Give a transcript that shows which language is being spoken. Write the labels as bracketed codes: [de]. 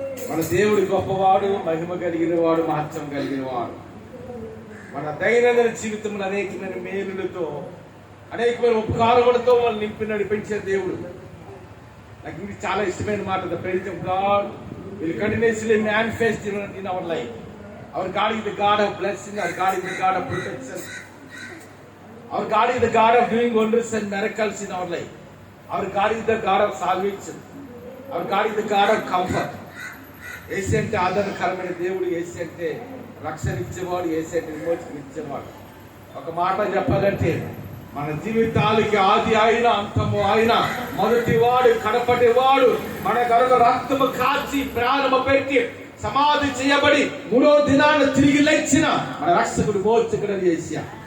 [te] మన దేవుడు గొప్పవాడు, మహిమ కలిగిన వాడు, మహత్వం కలిగిన వాడు. మన దైనందిన జీవితంలో అనేకమైన మేలులతో, అనేకమైన ఉపకారములతో మనం నింపి నడిపించే దేవుడు. నాకు ఇది చాలా ఇష్టమైన మాట. [en] The presence of God will continuously manifest in our life. Our God is the God of blessing. Our God is the God of protection. Our God is the God of doing wonders and miracles in our life. Our God is the God of salvation. Our God is the God of comfort. [te] యేసు అంటే ఆదరణకరమైన దేవుడు, యేసు అంటే రక్షణ ఇచ్చేవాడు, యేసు అంటే విమోచన ఇచ్చేవాడు. ఒక మాట చెప్పాలంటే మన జీవితాలకి ఆది ఆయన, అంతము ఆయన, మొదటివాడు, కడపటివాడు, మన కొరకు రక్తము కాచి ప్రాణము పెట్టి సమాధి చేయబడి మూడో దినాన్ని తిరిగి లేచిన మన రక్షకుడు మోచకుడు యేసయ్య.